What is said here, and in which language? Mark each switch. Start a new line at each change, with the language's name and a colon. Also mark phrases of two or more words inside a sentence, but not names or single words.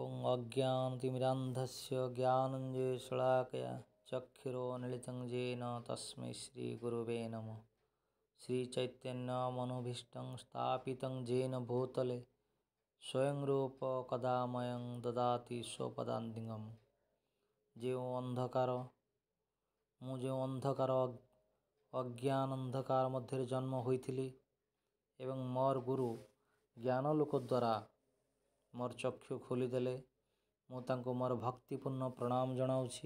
Sanskrit: अज्ञानतिमिरान्धस्य ज्ञानञ्जनशलाकया चक्षुरुन्मीलितं येन तस्मै श्रीगुरवे नमः। श्रीचैतन्यमनोभीष्टं स्थापितं येन भूतले स्वयं रूप कदा मह्यं ददाति स्वपदान्तिकं।
Odia: ଯେଉଁ ଅନ୍ଧକାର ଅଜ୍ଞାନ ଅନ୍ଧକାର ମଧ୍ୟରେ ଜନ୍ମ ହୋଇଥିଲି ଏବଂ ମୋର ଗୁରୁ ଜ୍ଞାନଲୋକ ଦ୍ୱାରା ମୋର ଚକ୍ଷୁ ଖୋଲିଦେଲେ, ମୁଁ ତାଙ୍କୁ ମୋର ଭକ୍ତିପୂର୍ଣ୍ଣ ପ୍ରଣାମ ଜଣାଉଛି।